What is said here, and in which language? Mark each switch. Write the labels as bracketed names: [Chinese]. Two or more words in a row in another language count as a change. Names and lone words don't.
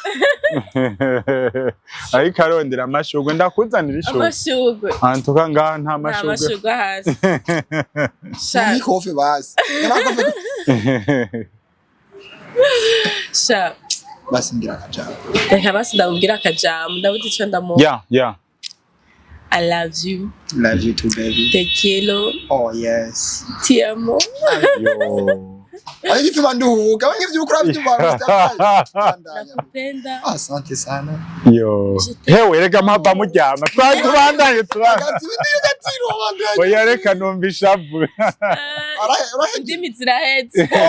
[Kinyarwanda] Ariko arondera amashugwe ndakuzanira ishugwe. Amashugwe. Antuka ngaha nta mashugwe. Nta mashugwe hasi. Ni kofi basi. Sha. Basi ngira akajambo. Reka basi ndabubwira akajambo ndabuze icyo ndamuha. [English] Yeah. I love you too, baby. [Spanish] Te quiero. [English] Oh yes. [Spanish] Te amo. [English] Yo. [Kinyarwanda] Ari gituma nduhuka bamwe byukura byumva [Swahili] Nakupenda. Asante sana. [English] Yo. [Kinyarwanda] Hewe rega mpava muryama. Twandanye tubana. Oya reka numvisha vu. Ndimi zirahetse.